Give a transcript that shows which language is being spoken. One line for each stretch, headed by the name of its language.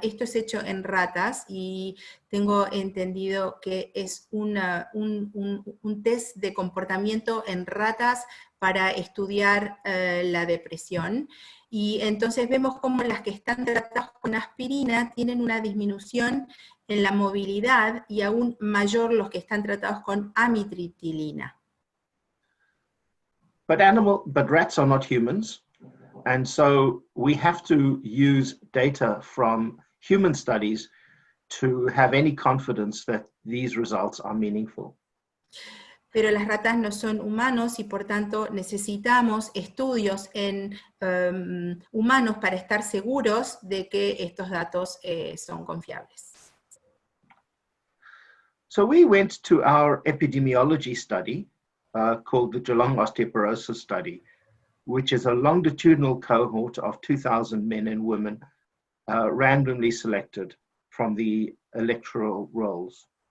Spanish: Esto es hecho en ratas y tengo entendido que es un test de comportamiento en ratas para estudiar la depresión. Y entonces vemos cómo las que están tratadas con aspirina tienen una disminución en la movilidad y aún mayor los que están tratados con amitriptilina.
English: But rats are not humans, and so we have to use data from human studies to have any confidence that these results are meaningful.
Spanish: Pero las ratas no son humanos y por tanto necesitamos estudios en humanos para estar seguros de que estos datos son confiables.
English: So we went to our epidemiology study called the Geelong Osteoporosis Study, which is a longitudinal cohort of 2,000 men and women randomly selected from the electoral rolls.